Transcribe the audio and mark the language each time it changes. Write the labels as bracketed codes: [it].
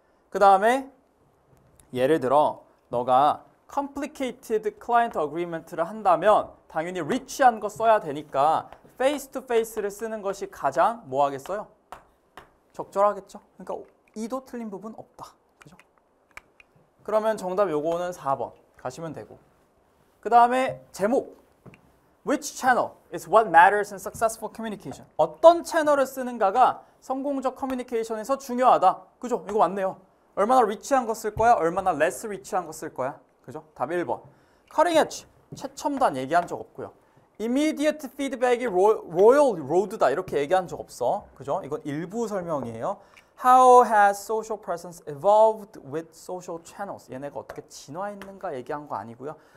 [ko] 그 다음에 예를 들어 너가 [en] complicated client agreement [ko] 를 한다면 당연히 rich한 거 써야 되니까 face to face를 쓰는 것이 가장 뭐 하겠어요? 적절하겠죠? 그러니까 2도 틀린 부분 없다. 그죠? 그러면 정답 요거는 4번 가시면 되고. 그 다음에 제목. [en] Which channel is what matters in successful communication? [ko] 어떤 채널을 쓰는가가 성공적 커뮤니케이션에서 중요하다. 그죠? 이거 맞네요. 얼마나 리치한 거 쓸 거야? 얼마나 less 리치한 거 쓸 거야? 그죠? 답 1번. [en] Cutting edge. [ko] 최첨단 얘기한 적 없고요. Immediate feedback이 royal road다 이렇게 얘기한 적 없어. 그죠? 이건 일부 설명이에요. [en] How has social presence evolved with social channels? [ko] 얘네가 어떻게 진화했는가 얘기한 거 아니고요.